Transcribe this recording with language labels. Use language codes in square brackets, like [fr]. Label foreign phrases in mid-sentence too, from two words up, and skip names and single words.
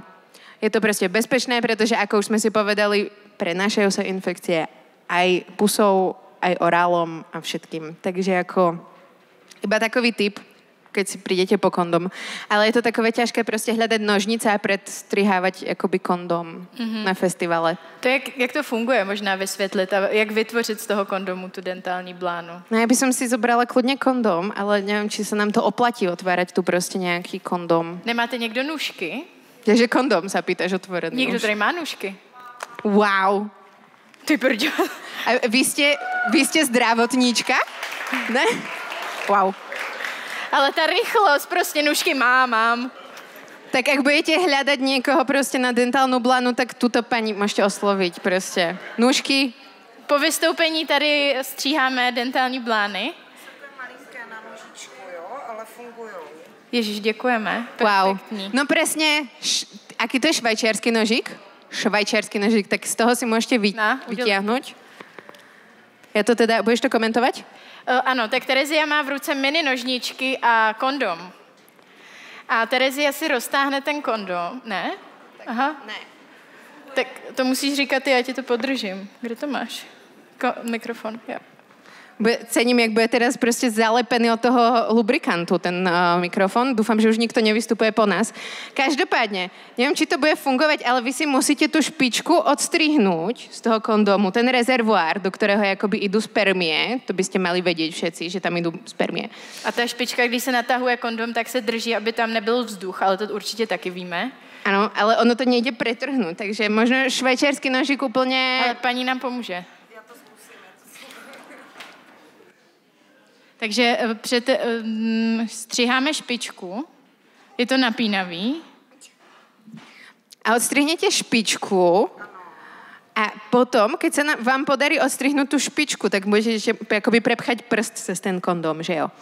[sk] Je to proste bezpečné, pretože ako už sme si povedali, prenášajú sa infekcie aj pusou, aj orálom a všetkým. Takže ako iba takový tip, keď si prídete po kondom. Ale je to takové ťažké proste hľadať nožnice a predstrihávať akoby kondom na festivale. [cs] To jak to funguje, možná vysvětlit a jak vytvořit z toho kondomu tu dentální blánu? [sk] No ja by som si zobrala kľudne kondom, ale neviem, či sa nám to oplatí otvárať tu proste nejaký kondom. [cs] Nemáte někdo nůžky? [sk] Takže kondom sa pýtaš otvorený. [cs] Někdo tady má nůžky. Wow. Ty prďo. [sk] A vy ste zdravotníčka? Ne? Wow. [cs] Ale ta rychlost, prostě nůžky mám. [sk] Tak ak budete hľadať niekoho proste na dentálnu blanu, tak túto pani môžete osloviť proste. [cs] Nůžky. Po vystoupení tady stříháme dentální blány. Malinké na nožičku, jo, ale fungujou. Ježiš, děkujeme. Wow. Perfektní. [sk] No presne, aký to je švajčiarsky nožík? Švajčiarsky nožík, tak z toho si môžete vytiahnuť. Ja to teda, budeš to komentovať? [cs] Ano, tak Terezia má v ruce mini nožničky a kondom. A Terezia si roztáhne ten kondom, ne? Aha. Ne. Tak to musíš říkat ty, já ti to podržím. Kde to máš? Mikrofon, jo. [sk] Cením, jak bude teraz proste zalepený od toho lubrikantu ten mikrofón. Dúfam, že už nikto nevystupuje po nás. Každopádne, neviem, či to bude fungovať, ale vy si musíte tú špičku odstrihnúť z toho kondómu, ten rezervoár, do ktorého akoby idú spermie. To by ste mali vedieť všetci, že tam idú spermie. [cs] A ta špička, když se natahuje kondom, tak se drží, aby tam nebyl vzduch, ale to určitě taky víme. [sk] Áno, ale ono to nejde pretrhnúť, takže možno švajčiarsky nožík úplne... [cs] Ale paní nám pomůže. Takže střiháme špičku, je to napínavý. [sk] A odstrihnete špičku a potom, keď sa vám podarí odstrihnúť tú špičku, tak môžete akoby prepchať prst cez ten kondóm, že jo?